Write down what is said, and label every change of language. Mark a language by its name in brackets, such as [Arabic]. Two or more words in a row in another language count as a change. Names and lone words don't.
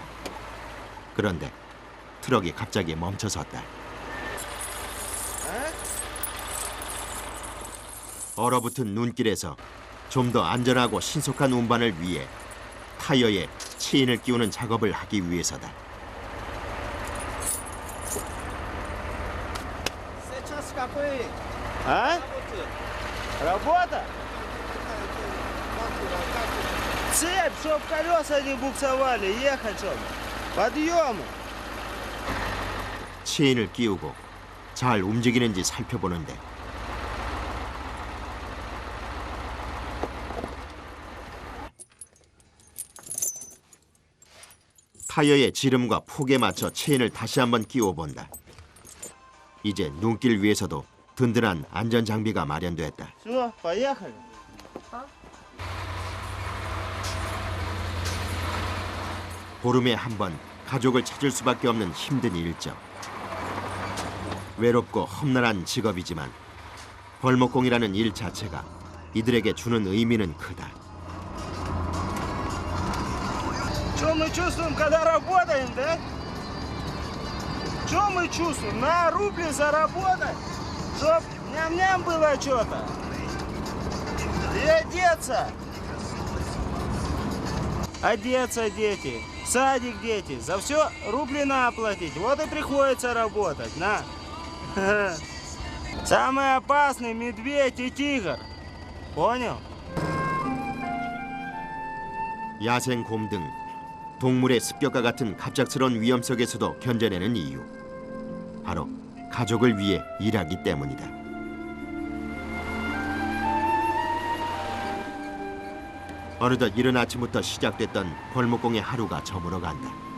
[Korean] 그런데 트럭이 갑자기 멈춰섰다. 얼어붙은 눈길에서 좀 더 안전하고 신속한 운반을 위해 타이어에 체인을 끼우는 작업을 하기 위해서다. [Russian] А? Работа? Цепь, чтоб колеса не буксовали, ехать чтоб. Подъемы. [Korean] 체인을 끼우고 잘 움직이는지 살펴보는데 타이어의 지름과 폭에 맞춰 체인을 다시 한번 끼워본다. 이제 눈길 위에서도 든든한 안전장비가 마련됐다. [Russian] Все, поехали. [Korean] 보름에 한 번 가족을 찾을 수밖에 없는 힘든 일정. 외롭고 험난한 직업이지만 벌목공이라는 일 자체가 이들에게 주는 의미는 크다. [Russian] Что мы чувствуем, когда работаем, да? Что мы чувствуем? На рубли заработать, чтоб ням-ням было что-то. И одеться. Одеться, дети. В садик, дети. За все рубли надо платить. Вот и приходится работать, на. Самый опасный медведь и тигр. Понял? [Korean] 야생곰 등 동물의 습격과 같은 갑작스러운 위험 속에서도 견뎌내는 이유. 바로 가족을 위해 일하기 때문이다. 어느덧 이른 아침부터 시작됐던 벌목공의 하루가 저물어간다.